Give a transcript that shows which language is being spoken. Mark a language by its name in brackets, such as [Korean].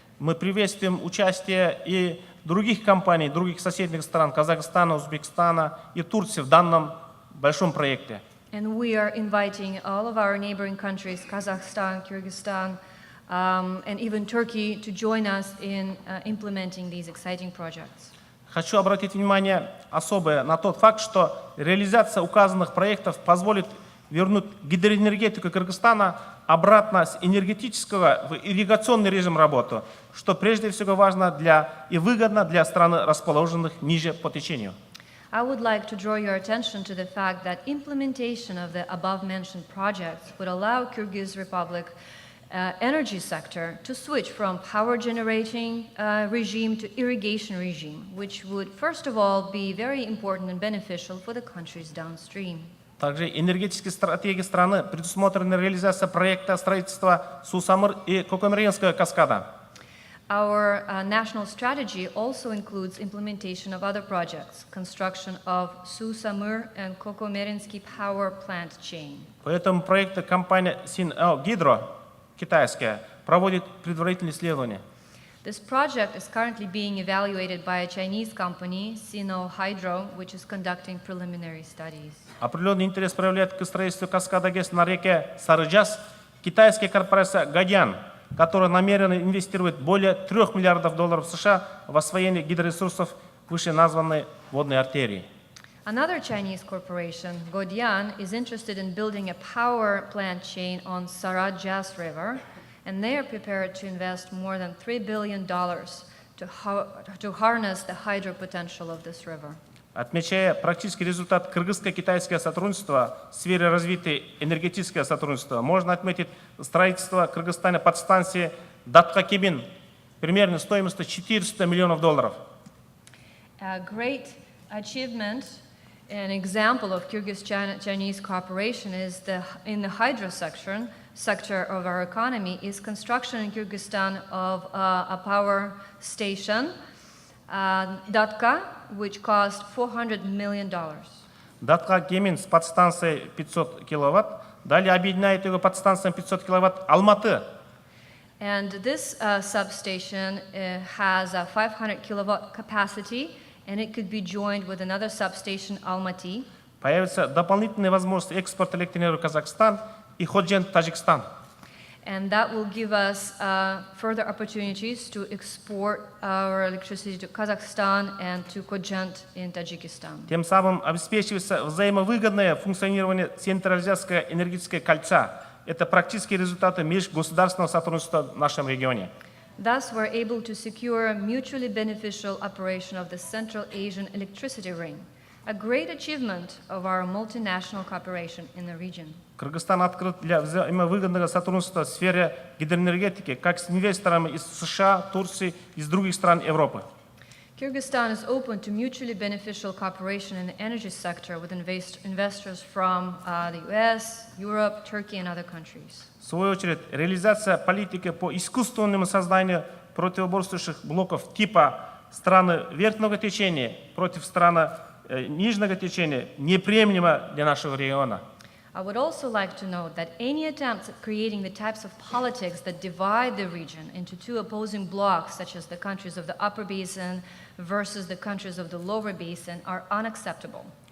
[Russian] Мы приветствуем участие и других компаний, других соседних стран, Казахстана, Узбекистана и Турции в данном большом проекте. [English] And we are inviting all of our neighboring countries, Kazakhstan, Kyrgyzstan, and even Turkey, to join us in implementing these exciting projects. [Russian] Хочу обратить внимание особое на тот факт, что реализация указанных проектов позволит вернуть гидроэнергетику Кыргызстана обратно с энергетического в ирригационный режим работы, что прежде всего важно и выгодно для стран, расположенных ниже по течению. [English] I would like to draw your attention to the fact that implementation of the above-mentioned projects would allow Kyrgyz Republic energy sector to switch from power generating regime to irrigation regime, which would first of all be very important and beneficial for the countries downstream. [Russian] Также энергетические стратегии страны предусмотрена реализация проекта строительства Сусамыр и Кокомеринского каскада. [English] Our national strategy also includes implementation of other projects, construction of Susamur and Kokomerinsky power plant chain. [Russian] По этому проекту компания Синэгидро, китайская, проводит предварительные исследования. [English] This project is currently being evaluated by a Chinese company, Sino Hydro, which is conducting preliminary studies. [Russian] Определенный интерес проявляет к строительству каскада ГЭС на реке Сарыджас китайская корпорация Гадян, которая намерена инвестировать более 3 миллиардов долларов США в освоение гидроресурсов вышеназванной водной артерии. [English] Another Chinese corporation, Godian, is interested in building a power plant chain on Sarajas River, and they are prepared to invest more than $3 billion to harness the hydro potential of this river. [Russian] Отмечая практический результат кыргызско-китайского сотрудничества в сфере развития энергетического сотрудничества, можно отметить строительство в Кыргызстане подстанции Датка-Кебин примерно стоимостью 400 миллионов долларов. [English] A great achievement, an example of Kyrgyz-Chinese cooperation is in the hydro sector of our economy is construction in Kyrgyzstan of a power station, Datka, which cost $400 million. [Russian] Датка-Кемин с подстанцией 500 киловатт, далее объединяет его подстанцией 500 киловатт Алматы. [English] And this substation has a 500 kilowatt capacity and it could be joined with another substation, Almaty. [Russian] Появится дополнительная возможность экспорта электроэнергии в Казахстан и Ходжент, Таджикистан. [English] And that will give us further opportunities to export our electricity to Kazakhstan and to Kodjent in Tajikistan. [Russian] Тем самым обеспечивается взаимовыгодное функционирование централизационного энергетического кольца. Это практические результаты межгосударственного сотрудничества в нашем регионе. [English] Thus, we're able to secure mutually beneficial operation of the Central Asian electricity ring, a great achievement of our multinational cooperation in the region. [Russian] Кыргызстан открыт для взаимовыгодного сотрудничества в сфере гидроэнергетики как с инвесторами из США, Турции и из других стран Европы. [English] Kyrgyzstan is open to mutually beneficial cooperation in the energy sector with investors from the US, Europe, Turkey, and other countries. [Russian] В свою очередь, реализация политики по искусственному созданию противоборствующих блоков типа страны верхнего течения против страны нижнего течения неприемлема для нашего региона. [English] I would also like to note that any attempts at creating the types of politics that divide the region into two opposing blocks, such as the countries of the upper basin versus the countries of the lower basin, are unacceptable.